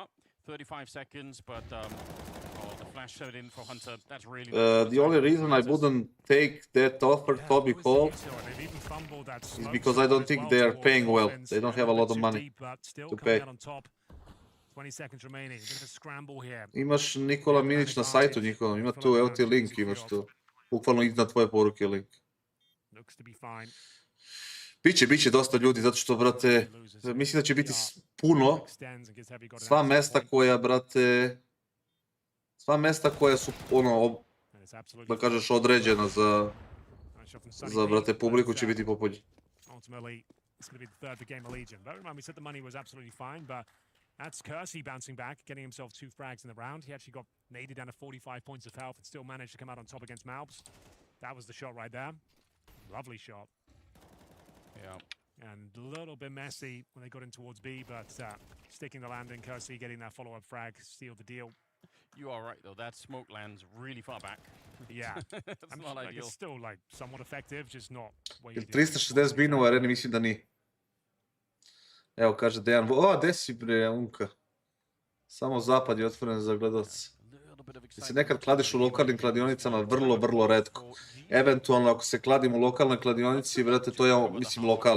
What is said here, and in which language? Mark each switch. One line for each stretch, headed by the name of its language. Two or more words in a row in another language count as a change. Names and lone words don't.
English: 35 seconds, but the flash showed in for Hunter. That's really the only reason I wouldn't take that offer Toby Hall is because I don't think they are paying well. They don't have a lot of money to pay. 20 seconds remaining. Bit of a scramble here.
Serbian: Imaš Nikola Minić na sajtu njihovom, ima tu, evo ti link, imaš tu. Bukvalno iznad tvoje poruke link.
English: Looks to be fine.
Serbian: Biće dosta ljudi, zato što, brate, mislim da će biti puno. Sva mesta koja su, ono, da kažeš, određena za, brate, publiku će biti popunjena.
English: ultimately, it's going to be the third for Game of Legion. Bear in mind, we said the money was absolutely fine, but that's Kersey bouncing back, getting himself 2 frags in the round. He actually got naded down to 45 points of health and still managed to come out on top against Malbs. That was the shot right there. Lovely shot. Yeah. And a little bit messy when they got in towards B, but sticking the landing, Kersey getting that follow-up frag, sealed the deal. You are right, though. That smoke lands really far back. Yeah. That's not like, ideal. it's still like somewhat effective, just not where you do.
Serbian: 360 binova, Areni, mislim da nije. Evo, kaže Dejan. O, gde si bre, Unka? Samo zapad je otvoren za gledalce. Mislim, nekad kladiš u lokalnim kladionicama, vrlo retko. Eventualno, ako se kladim u lokalnoj kladionici, brate, to je, mislim, lokalno.